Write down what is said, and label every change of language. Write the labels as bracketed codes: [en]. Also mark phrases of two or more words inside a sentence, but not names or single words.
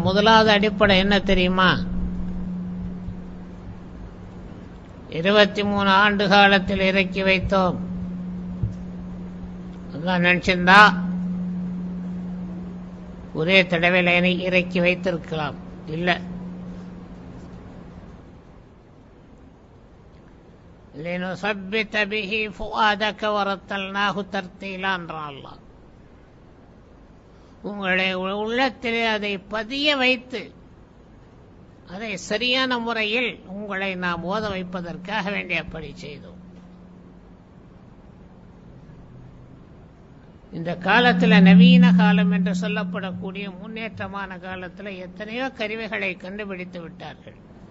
[ta] முதலாவது அடிப்படை என்ன தெரியுமா? 23 ஆண்டு காலத்தில் இறக்கி வைத்தோம். அதான் நினைச்சிருந்தா ஒரே தடவையில் இறக்கி வைத்திருக்கலாம். இல்லை, [ar] لِنُثَبِّتَ بِهِ فُؤَادَكَ وَرَتَّلْنَاهُ تَرْتِيلًا [ta] என்றான் அல்லாஹ். உங்களுடைய உள்ளத்திலே அதை பதிய வைத்து அதை சரியான முறையில் உங்களை நாம் ஓத வைப்பதற்காக வேண்டி அப்படி செய்தோம். இந்த காலத்தில் நவீன காலம் என்று சொல்லப்படக்கூடிய முன்னேற்றமான காலத்தில் எத்தனையோ கருவிகளை கண்டுபிடித்து விட்டார்கள்.